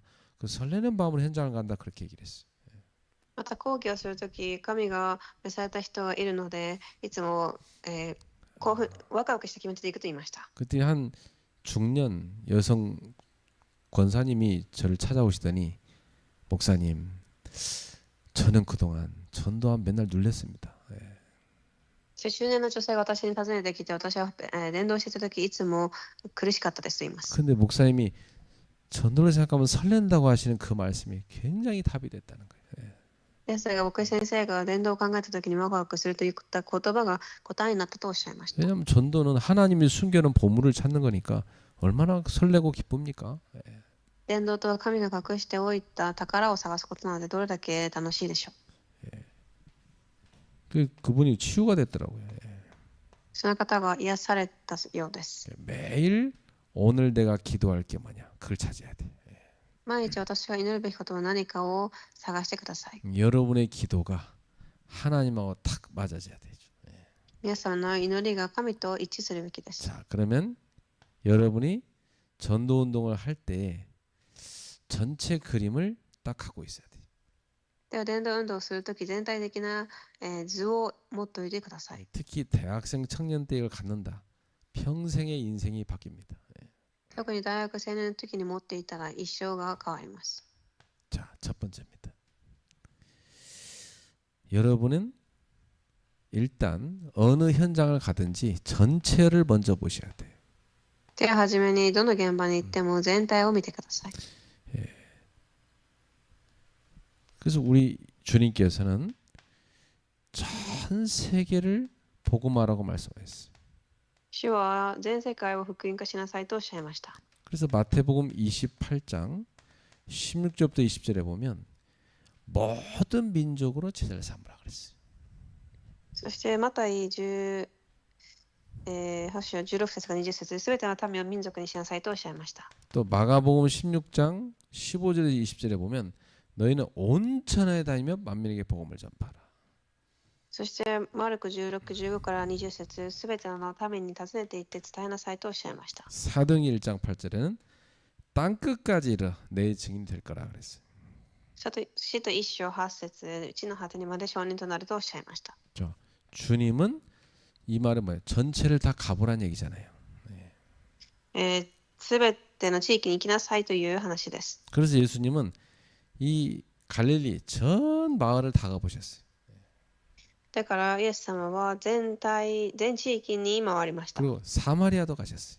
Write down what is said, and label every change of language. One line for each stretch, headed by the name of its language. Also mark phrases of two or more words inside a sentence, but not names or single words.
Korean: 그 설레는 마음으로 현장을 간다 그렇게 얘기를 했어요.
Japanese: また講義をするとき、神が召された人がいるので、いつも、興奮、ワクワクした気持ちで行くと言いました。
Korean: 그때 한 중년 여성 권사님이 저를 찾아오시더니 목사님, 저는 그동안 전도한 맨날 눌렸습니다. 예.
Japanese: 中年の女性が私に訪ねてきて、私は、伝道していたとき、いつも苦しかったですと言います。
Korean: 근데 목사님이 전도를 생각하면 설렌다고 하시는 그 말씀이 굉장히 답이 됐다는 거예요. 예.
Japanese: ですが、牧師先生が伝道を考えたときにワクワクするといった言葉が答えになったとおっしゃいました。
Korean: 왜냐하면 전도는 하나님이 숨겨놓은 보물을 찾는 거니까 얼마나 설레고 기쁩니까? 예.
Japanese: 伝道とは神が隠しておいた宝を探すことなので、どれだけ楽しいでしょう。
Korean: 그분이 치유가 됐더라고요. 예.
Japanese: その方が癒されたようです。
Korean: 매일 오늘 내가 기도할 게 뭐냐 그걸 찾아야 돼.
Japanese: 毎日私が祈るべきことは何かを探してください。
Korean: 여러분의 기도가 하나님하고 탁 맞아져야 되죠. 예.
Japanese: 皆様の祈りが神と一致するべきです。
Korean: 자, 그러면 여러분이 전도 운동을 할 때 전체 그림을 딱 갖고 있어야 돼.
Japanese: では伝道運動をするとき全体的な、図を持っておいてください。
Korean: 특히 대학생 청년 때 이걸 갖는다. 평생의 인생이 바뀝니다. 예.
Japanese: 特に大学青年の時に持っていたら一生が変わります。
Korean: 자, 첫 번째입니다. 여러분은 일단 어느 현장을 가든지 전체를 먼저 보셔야 돼요.
Japanese: では初めにどの現場に行っても全体を見てください。
Korean: 그래서 우리 주님께서는 전 세계를 복음화라고 말씀하셨어요.
Japanese: 主は全世界を福音化しなさいとおっしゃいました。
Korean: 그래서 마태복음 28장 16절부터 20절에 보면 모든 민족으로 제자를 삼으라 그랬어요.
Japanese: そしてマタイ10、8章16節から20節すべての民を民族にしなさいとおっしゃいました。
Korean: 또 마가복음 16장 15절에서 20절에 보면 너희는 온 천하에 다니며 만민에게 복음을 전파하라.
Japanese: そしてマルク16、15から20節すべての民に訪ねて行って伝えなさいとおっしゃいました。
Korean: 사도행 1장 8절에는 땅 끝까지 이르 내 증인이 될 거라 그랬어요.
Japanese: 使徒1章8節地の果てにまで証人となるとおっしゃいました。
Korean: 주님은 이 말은 뭐예요? 전체를 다 가보란 얘기잖아요.
Japanese: すべての地域に行きなさいという話です。
Korean: 그래서 예수님은 이 갈릴리 전 마을을 다 가보셨어요.
Japanese: だからイエス様は全地域に回りました。
Korean: 그리고 사마리아도 가셨어요.